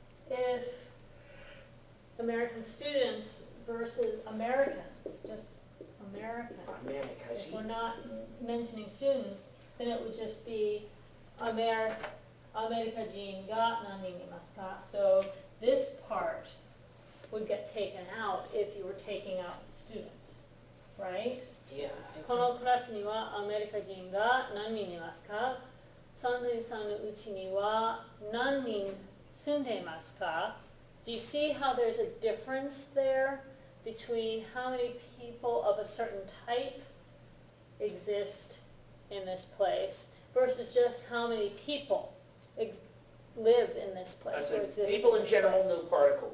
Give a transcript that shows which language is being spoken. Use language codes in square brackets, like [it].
[en] If American students versus Americans, just American. If we're not mentioning students, then it would just be [ja] America Jin ga nanin imasu ka? [en] So this part would get taken out if you were taking out students, right? Yeah. [ja] このクラスにはアメリカ人が何人いますか? 三年さんのうちには何人住んでいますか? [en] Do you see how there's a difference there between how many people of a certain type exist in this place versus just how many people live in this place So or exist people in this general, place? no particle.